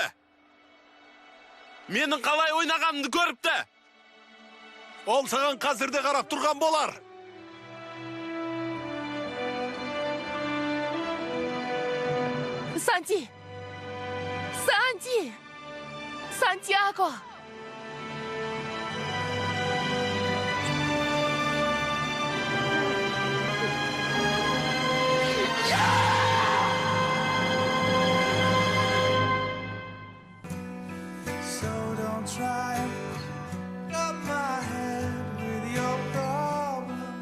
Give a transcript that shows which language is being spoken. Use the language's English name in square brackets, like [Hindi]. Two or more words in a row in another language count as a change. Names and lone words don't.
[Kazakh] Менің қалай ойнағанымды көріпті. Ол саған қазірде қарап тұрған болар. Сантьяго! [English] So don't try and up my head with your problems.